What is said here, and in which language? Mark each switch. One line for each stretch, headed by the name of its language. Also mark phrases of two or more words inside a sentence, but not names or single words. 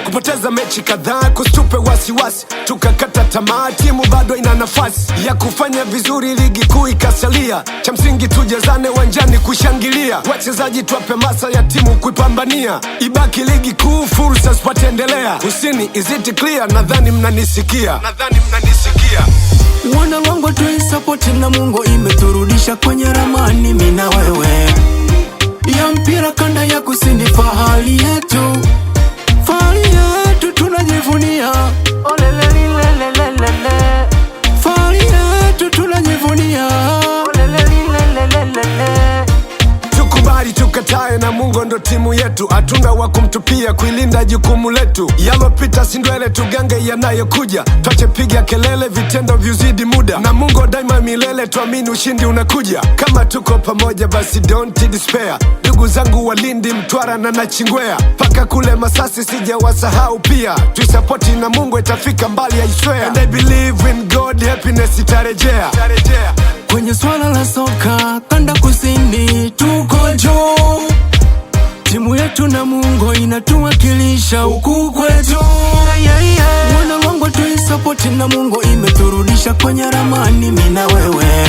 Swahili: Kupoteza mechi kadhaa kusitupe wasiwasi, tukakata tamaa, timu bado ina nafasi ya kufanya vizuri, ligi kuu ikasalia. Cha msingi tujazane uwanjani kushangilia, wachezaji twape masa ya timu kuipambania, ibaki ligi kuu, fursa zipate endelea. Kusini,
English: is it clear?
Swahili: Nadhani mnanisikia. Nadhani mnanisikia. Wana Longwa tuisapoti Namungo, imeturudisha kwenye ramani, mi na wewe. Ya mpira kanda ya kusini, fahali yetu. Fahali yetu tunajivunia. Fahali yetu tunajivunia. Tukubali tukatae, Namungo ndo timu yetu, hatuna wa kumtupia, kuilinda jukumu letu. Yalopita si ndwele, tugange yanayokuja. Twache piga kelele, vitendo viuzidi muda. Namungo daima milele, tuamini ushindi unakuja. Kama tuko pamoja, basi
English: don't despair.
Swahili: Ndugu zangu Walindi, Mtwara na Nachingwea, mpaka kule Masasi sijawasahau pia. Tuisapoti Namungo, itafika mbali,
English: I swear. And I believe in God, happiness itarejea.
Swahili: Kwenye swala la soka kanda kusini tuko juu, timu yetu Namungo inatuwakilisha huku kwetu. Wana Longwa tuisapoti Namungo, imeturudisha kwenye ramani, mi na wewe.